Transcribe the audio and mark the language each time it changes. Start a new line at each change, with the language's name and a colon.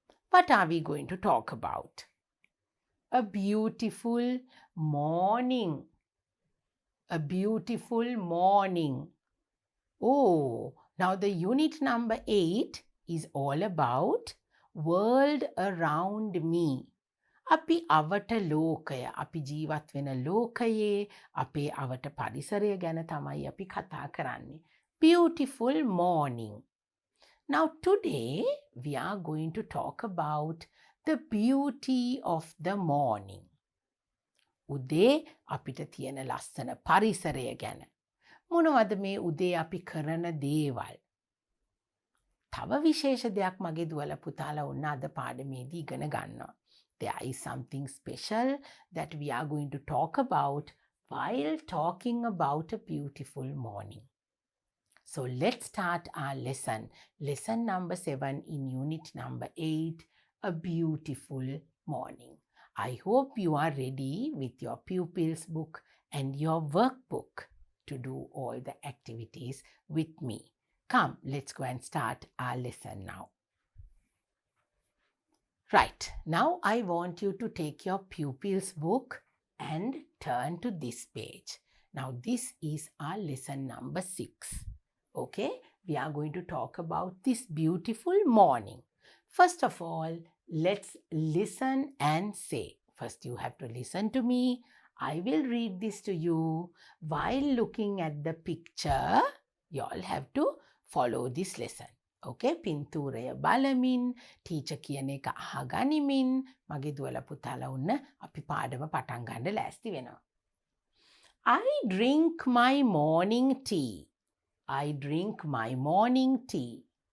English: What are we going to talk about? A beautiful morning. A beautiful morning. Oh, now the unit number 8 is all about world around me.
Sinhala: අපි අවට ලෝකය, අපි ජීවත් වෙන ලෝකයේ අපේ අවට පරිසරය ගැන තමයි අපි කතා කරන්නේ.
English: Beautiful morning. Now today we are going to talk about the beauty of the morning.
Sinhala: උදේ අපිට තියෙන ලස්සන පරිසරය ගැන. මොනවද මේ උදේ අපි කරන දේවල්? තව විශේෂ දෙයක් මගේ දුවලා පුතාලා ඔන්න අද පාඩමේදී ඉගෙන ගන්නවා.
English: There is something special that we are going to talk about while talking about a beautiful morning. So let's start our lesson. Lesson number 7 in unit number 8, a beautiful morning. I hope you are ready with your pupils book and your workbook to do all the activities with me. Come, let's go and start our lesson now. Right, now I want you to take your pupils book and turn to this page. Now this is our lesson number 6. Okay, we are going to talk about this beautiful morning. First of all, let's listen and say. First you have to listen to me. I will read this to you. While looking at the picture, you all have to follow this lesson.
Sinhala: Okay, පින්තූරය බලමින් teacher කියන එක අහගනිමින් මගේ දුවලා පුතාලා උන්න අපි පාඩම පටන් ගන්න ලෑස්ති වෙනවා.
English: I drink my morning tea. I drink my morning tea.